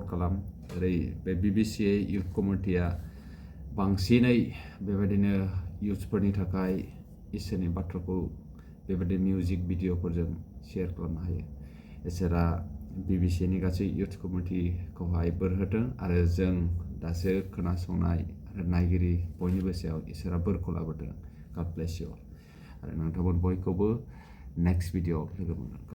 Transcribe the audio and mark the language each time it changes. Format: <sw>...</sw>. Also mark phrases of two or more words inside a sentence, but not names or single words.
<brx>खालाम ओरै बे Bbca</brx> <en>youth community</en> <brx>बांसिनै बेबायदिनो इउथ्सफोरनि थाखाय इसोरनि बाथ्राखौ बेबायदि</brx> <en>music video</en> <brx>शेयार खालामनो हायो इसोरा Bbcaनि गासै</brx> <en>youth community</en> <brx>बोर होथों आरो जों दासो खोनासंनाय आरो नायगिरि बयनिबो सायाव इसोरा बोरखौ लाबोथों</brx> <en>God bless you</en> <brx>आरो नोंथांमोन बयखौबो</brx> <en>next video</en> <brx>लोगो मोनगोन</brx>